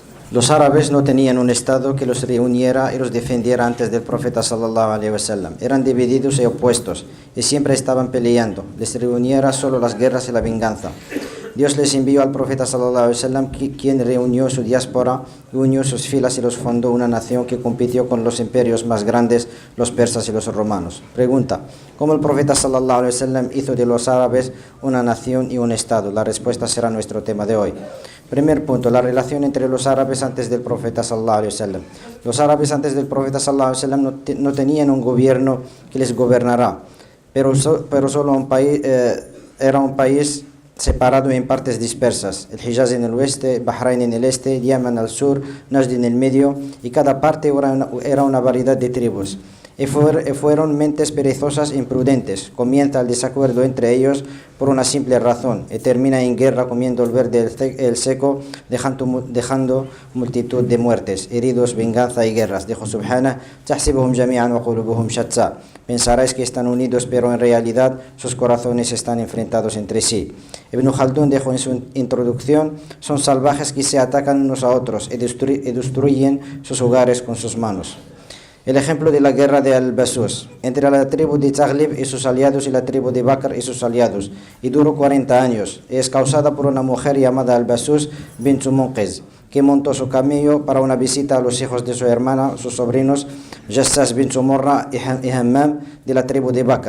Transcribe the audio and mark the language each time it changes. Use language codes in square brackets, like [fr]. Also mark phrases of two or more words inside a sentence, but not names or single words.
[es] Los árabes no tenían un estado que los reuniera y los defendiera antes del profeta [ar] صلى الله عليه وسلم. [es] Eran divididos y opuestos y siempre estaban peleando. Les reuniera solo las guerras y la venganza. Dios les envió al profeta [ar] صلى الله عليه وسلم, [es] quien reunió su diáspora, unió sus filas y los fundó una nación que compitió con los imperios más grandes, los persas y los romanos. Pregunta: ¿cómo el profeta [ar] صلى الله عليه وسلم [es] hizo de los árabes una nación y un estado? La respuesta será nuestro tema de hoy. Primer punto, la relación entre los árabes antes del profeta [ar] صلى الله عليه وسلم. [es] Los árabes antes del profeta [ar] صلى الله عليه وسلم [es] no tenían un gobierno que les gobernara, pero solo era un país separado en partes dispersas: el Hijaz en el oeste, Bahrein en el este, Yemen al sur, Najd en el medio, y cada parte era una variedad de tribus. Y fueron mentes perezosas e imprudentes. Comienza el desacuerdo entre ellos por una simple razón y termina en guerra, comiendo el verde el seco, dejando multitud de muertes, heridos, venganza y guerras. [ar] Dijo Subhanahu: "تحسبهم جميعا وقلوبهم شتى". [es] Pensaréis que están unidos, pero en realidad sus corazones están enfrentados entre sí. Ibn Khaldun dijo en su introducción: son salvajes que se atacan unos a otros y destruyen sus hogares con sus manos. El ejemplo de la guerra de Al-Basus entre la tribu de Taghlib y sus aliados y la tribu de Bakr y sus aliados, y duró 40 años, y es causada por una mujer llamada Al-Basus bint Munqiz, que montó su camello para una visita a los hijos de su hermana, sus sobrinos Jassas bint Murra y Hammam de la tribu de Bakr.